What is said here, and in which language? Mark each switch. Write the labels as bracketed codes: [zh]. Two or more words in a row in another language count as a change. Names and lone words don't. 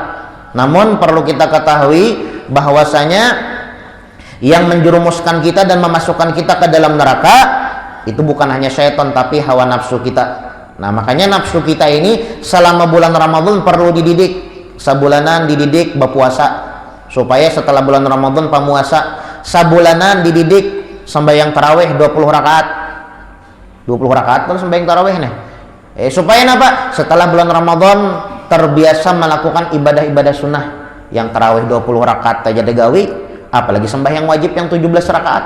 [id] Namun perlu kita ketahui bahwasanya yang menjerumuskan kita dan memasukkan kita ke dalam neraka itu bukan hanya syaitan tapi hawa nafsu kita. Nah, makanya nafsu kita ini selama bulan Ramadan perlu dididik. [bjn] Sabulanan dididik berpuasa supaya setelah bulan Ramadan pamuasa. Sabulanan dididik sembahyang tarawih 20 rakaat. [id] 20 rakaat terus sembahyang tarawih nih. Supaya apa? [bjn] Setelah bulan Ramadan terbiasa melakukan ibadah-ibadah sunnah yang tarawih 20 rakaat aja degawi, apalagi sembahyang wajib yang 17 rakaat.